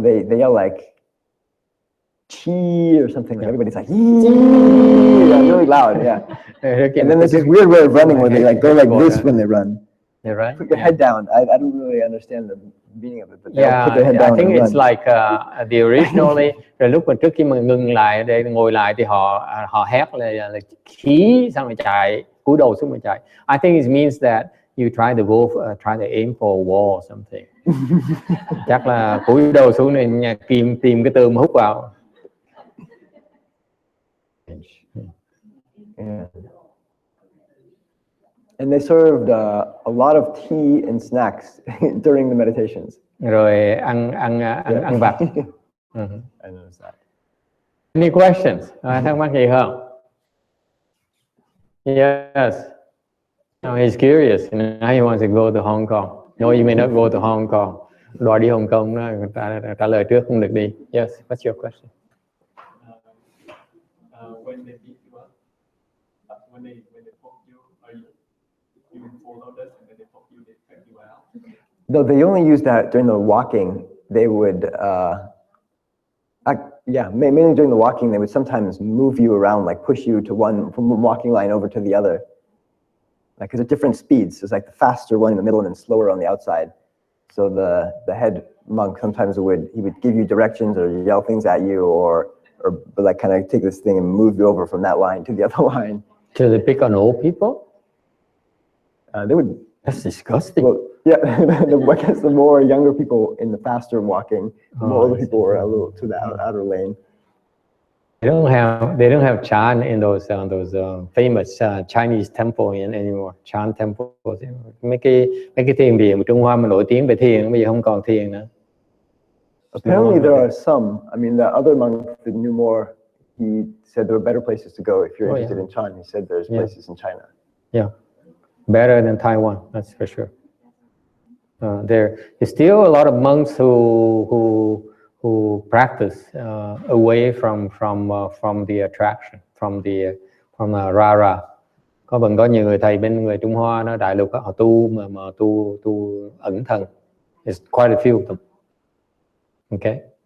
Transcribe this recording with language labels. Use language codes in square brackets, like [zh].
[en] They yell like "chi" or something. Like everybody's like yeah, really loud, yeah. And then there's this weird way of running where they go like this when they run. You're right. Put your head down. I don't really understand the meaning of it, but they'll put their head down. I think it's like the originally. [vi] Rồi lúc mà trước khi mà ngừng lại để ngồi lại thì họ hét là khí, xong rồi chạy, cúi đầu xuống mà chạy. [en] I think it means that you try to aim for a wall or something. [vi] Chắc là cúi đầu xuống này tìm cái tường hút vào. [en] Yeah. And they served a lot of tea and snacks during the meditations. [vi] Rồi ăn vặt. [en] I noticed that. Any questions? [vi] Thắc mắc gì không? [en] Yes. No, he's curious. Now he wants to go to Hong Kong. No, you may not go to Hong Kong. [vi] Đòi đi Hong Kong đó, người ta trả lời trước không được đi. [en] Yes, what's your question? When they beat you up, when they poke you, are you follow this and then they poke you, they take you out? No, they only use that during the walking. They would, mainly during the walking, they would sometimes move you around, like push you from one walking line over to the other. Like, because at different speeds, it's like the faster one in the middle and then slower on the outside. So the head monk sometimes he would give you directions or yell things at you or like kind of take this thing and move you over from that line to the other line. So they pick on old people? They would. That's disgusting. Well, yeah, I guess the more younger people in the faster walking, the more older people were a little to the outer lane. They don't have Chan in those famous Chinese temple anymore. Chan temples. [vi] Mấy cái thiền viện của Trung Hoa mà nổi tiếng về thiền bây giờ không còn thiền nữa. [en] Apparently there are some. I mean, the other monk that knew more, he said there were better places to go if you're interested in Chan. He said there's places in China. Yeah, better than Taiwan, that's for sure. There is still a lot of monks who practice away from the attraction, from rara. [vi] Vẫn có nhiều người thầy bên người Trung Hoa, nó đại lục họ tu mà tu ẩn thần. [en] It's quite a few of them. Okay.